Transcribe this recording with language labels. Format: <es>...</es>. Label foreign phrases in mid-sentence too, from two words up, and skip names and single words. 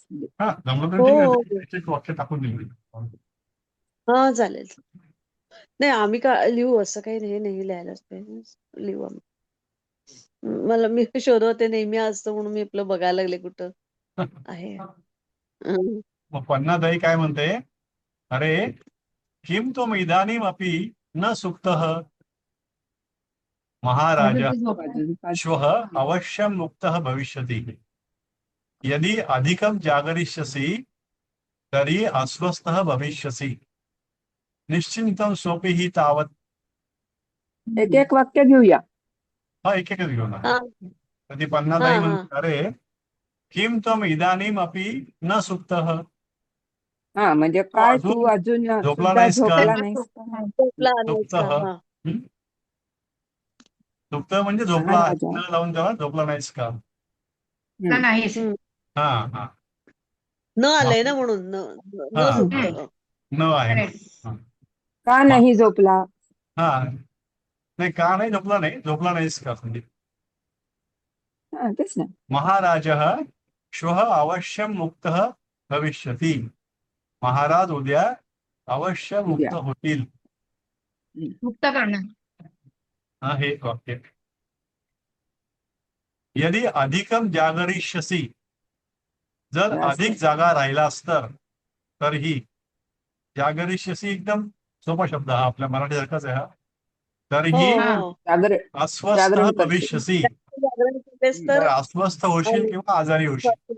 <mr>हा जमलं तर ठीक आहे. एक एक वाक्य टाकून दिलं. हा चालेल. नाही आम्ही का लिहू असं काही नाही, नाही लिहायलाच पाहिजे. लिहू आम्ही. मला मी शोधवते नेहमी असतं म्हणून मी आपलं बघायला लागले कुठं आहे. हं. मग पन्नादाई काय म्हणते,</mr> <sa>अरे किम त्वम इदानीमपि न सुप्तः महाराज अजून ती झोप अजून पाच- श्वः अवश्यं मुक्तः भविष्यति यदि अधिकं जागरिष्यसि तर्हि अस्वस्थः भविष्यसि निश्चिन्तं सोऽपि हि तावत्.</sa> <mr>एक एक वाक्य घेऊया. हा एक एक घेऊ ना. हा तर ती पन्नादाई हा,</mr> <sa>म्हणते, अरे किम त्वम इदानीमपि न सुप्तः,</sa> <mr>हा म्हणजे तू काय अजून तू अजून झोपला सुद्धा नाहीस का? झोपला नाहीस का? झोपला नाहीस का? सुप्तः. हा सुप्त म्हणजे झोपला, महाराजा. न लावून त्याला झोपला नाहीस का. नाहीस. हम्म. हा हा न आलंय ना म्हणून न न हा. झोपतं. न आहे ना. Correct. हा. का नाही झोपला? हा नाही का नाही झोपला नाही, झोपला नाहीस का म्हणजे. हा तेच ना.</mr> <sa>महाराजः श्वः अवश्यं मुक्तः भविष्यति.</sa> <mr>महाराज उद्या अवश्य मुक्त उद्या. होतील. मुक्त करणं. हा हे वाक्य.</mr> <sa>यदि अधिकं जागरिष्यसि,</sa> <mr>जर जास्त. अधिक जागा राहिलास तरीही. जागरिष्यसि एकदम सोपा शब्द हा, आपल्या मराठीसारखाच आहे हा. हो तरीही हो. अस्वस्थ जागरण करते. भविष्यसि. जागरण केलेस तर तर अस्वस्थ होशील किंवा आजारी होशील.</mr>